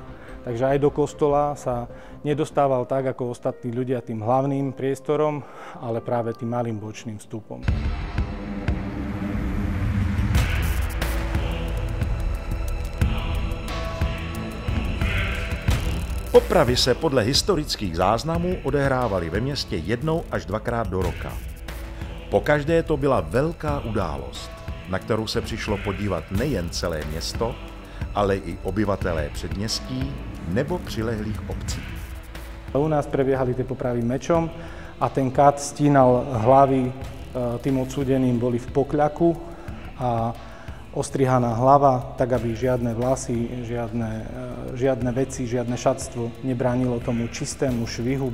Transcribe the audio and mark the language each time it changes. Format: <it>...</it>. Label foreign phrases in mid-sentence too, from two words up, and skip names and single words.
<sk>Takže aj do kostola sa nedostával tak ako ostatní ľudia tým hlavným priestorom, ale práve tým malým bočným vstupom.</sk> <cs>Popravy se podle historických záznamů odehrávaly ve městě 1 až 2krát do roka. Pokaždé to byla velká událost, na kterou se přišlo podívat nejen celé město, ale i obyvatelé předměstí nebo přilehlých obcí.</cs> <sk>U nás prebiehali tie popravy mečom a ten kat stínal hlavy tým odsúdeným, boli v pokľaku a ostrihaná hlava, tak aby žiadne vlasy, žiadne veci, žiadne šatstvo nebránilo tomu čistému švihu.</sk>